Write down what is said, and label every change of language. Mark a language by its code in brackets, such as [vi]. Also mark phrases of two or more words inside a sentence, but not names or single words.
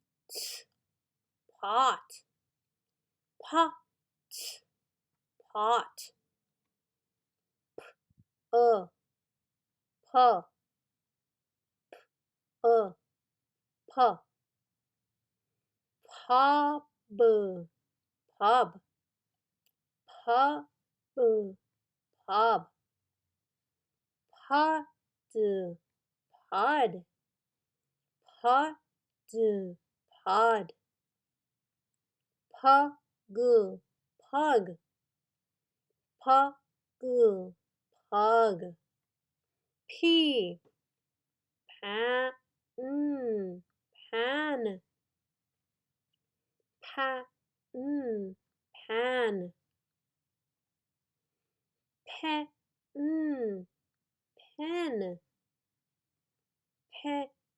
[en] pot, pot, pot, uh, puh, puh, pub, pub, pub, pub, pod, pod, pod, pod, pug, pug, pug, pug, p, pan, pan, pan, pan, pet, pen, pet,